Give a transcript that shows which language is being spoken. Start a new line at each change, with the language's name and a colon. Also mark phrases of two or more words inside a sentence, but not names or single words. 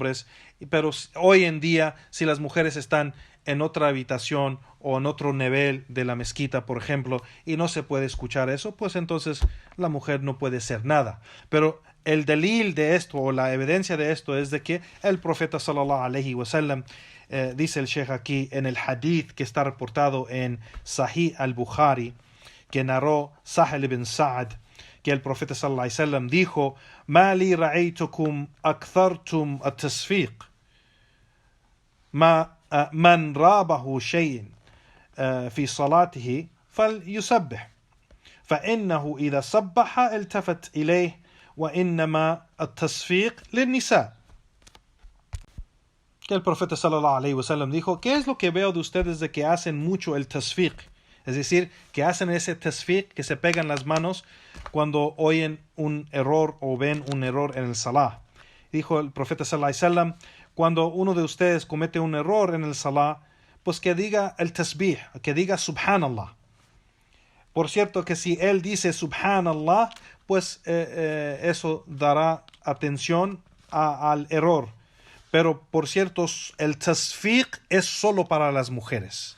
Spanish: Pero hoy en día, si las mujeres están en otra habitación o en otro nivel de la mezquita, por ejemplo, y no se puede escuchar eso, pues entonces la mujer no puede hacer nada. Pero el delil de esto, o la evidencia de esto, es de que el profeta
Arabic: صلى الله عليه وسلم,
Spanish: dice el Sheikh aquí en el hadith que está reportado en Sahih al-Bukhari, que narró Sahel ibn Sa'd, que el profeta
Arabic: صلى الله عليه وسلم dijo: "ما لي رأيتكم أكثرتم التصفيق من رابه شيء في صلاته فليسبح, فإنه إذا صبح التفت إليه وإنما التصفيق للنساء".
Spanish: Que el profeta
Arabic: صلى الله عليه وسلم
Spanish: dijo: ¿qué es lo que veo de ustedes de que hacen mucho el tasfiq? Es decir, que hacen ese tasfiq, que se pegan las manos cuando oyen un error o ven un error en el salah. Dijo el profeta
Arabic: صلى الله عليه وسلم:
Spanish: cuando uno de ustedes comete un error en el salah, pues que diga el tasbih, que diga subhanallah. Por cierto que si él dice subhanallah, pues eso dará atención al error. Pero por cierto, el tasfiq es solo para las mujeres.